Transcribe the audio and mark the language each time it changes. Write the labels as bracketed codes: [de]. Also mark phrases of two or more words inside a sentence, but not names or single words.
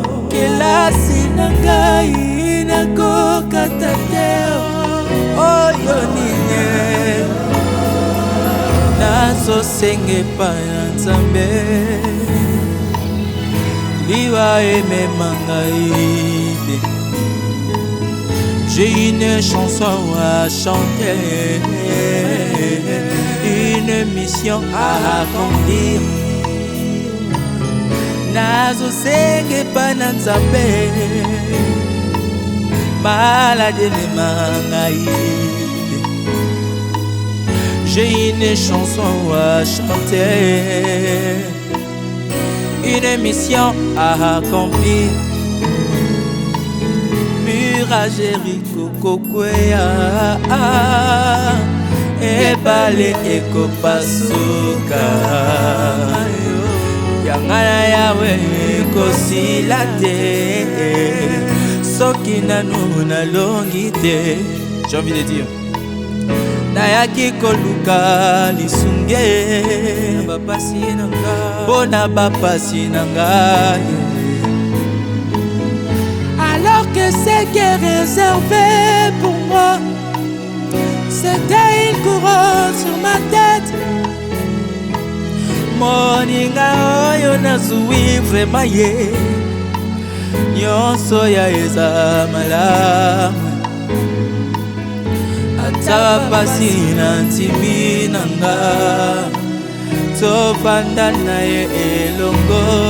[ln] Kelasi na ngai nakokata te, oyo nini? Nazosenge epai na Nzambe, liwa emema ngai te. [fr] J'ai une chanson à chanter, une mission à accomplir. [ln] Nazosenge epai na Nzambe, malade emema ngai te. [fr] J'ai une chanson à chanter, une mission à accomplir. Mur à Jéricho, [ln] kokwea, ebale ekopasuka. Yanga na Yawe ekosila te, soki nanu nalongi te. [fr] J'ai envie de dire, [ln] nayaki koluka lisunge, mpo na bapasi na ngai. [fr] Alors que ce qui est réservé pour moi, c'était une couronne sur ma tête. [ln] Moninga oyo nazwi vraiment ye, nyonso ya eza malamu. Ata pasi na ntimi na nga, tofanda na ye elongo.